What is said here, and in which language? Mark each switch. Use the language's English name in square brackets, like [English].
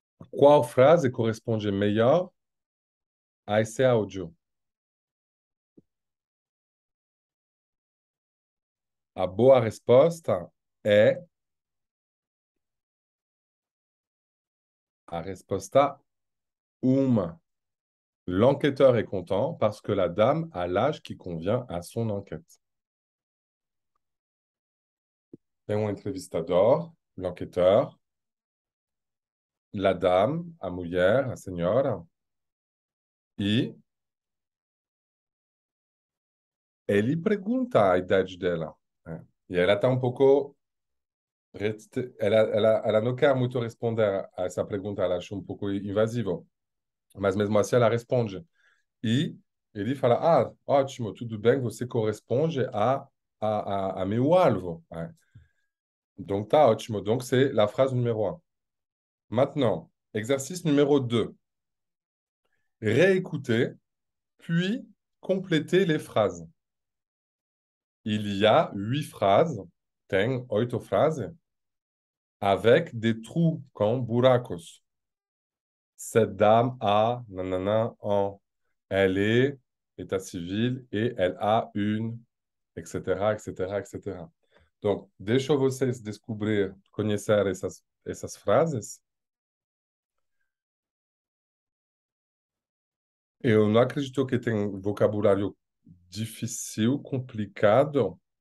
[Portuguese] Qual frase corresponde melhor a esse áudio? A boa resposta é a resposta 1. [French] L'enquêteur est content parce que la dame a l'âge qui convient à son enquête. [Portuguese] Tem um entrevistador, [French] l'enquêteur, la dame, [Portuguese] a mulher, a senhora, e ele pergunta a idade dela, né? E ela está um pouco. Ela não quer muito responder a essa pergunta, ela acha um pouco invasivo. Mas mesmo assim ela responde. E ele fala: Ah, ótimo, tudo bem, você corresponde a meu alvo, né? [French] Donc, [Portuguese] tá ótimo. [French] Donc, c'est la phrase numéro 1. Maintenant, exercice numéro 2. Réécouter, puis compléter les phrases. Il y a 8 phrases, [Portuguese] tem 8 phrases, [French] avec des trous comme [Portuguese] buracos. [French] Cette dame a, nanana, en, elle est, état civil, et elle a une, etc., etc., etc. Donc, [Portuguese] deixa vocês descobrir, conhecer essas frases. Eu não acredito que tem vocabulário difícil, complicado.